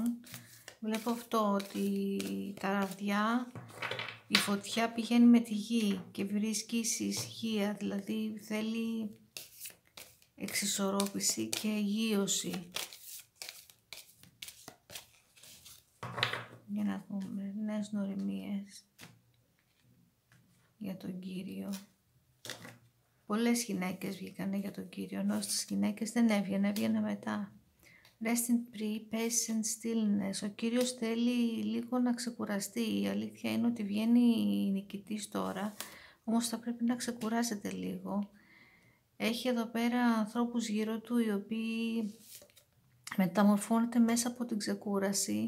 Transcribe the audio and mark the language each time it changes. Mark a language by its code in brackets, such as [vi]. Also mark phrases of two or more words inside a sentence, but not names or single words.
[el] Βλέπω αυτό, ότι τα ραβδιά, η φωτιά πηγαίνει με τη γη και βρίσκει ησυχία, δηλαδή θέλει εξισορρόπηση και γείωση. Για να δούμε νέες γνωριμίες για τον Κύριο. Πολλές γυναίκες βγήκανε για τον Κύριο, ενώ στις γυναίκες δεν έβγαινε μετά. [en] Rest in peace and stillness. [el] Ο Κύριος θέλει λίγο να ξεκουραστεί. Η αλήθεια είναι ότι βγαίνει νικητής τώρα, όμως θα πρέπει να ξεκουράσετε λίγο. Έχει εδώ πέρα ανθρώπους γύρω του οι οποίοι μεταμορφώνεται μέσα από την ξεκούραση.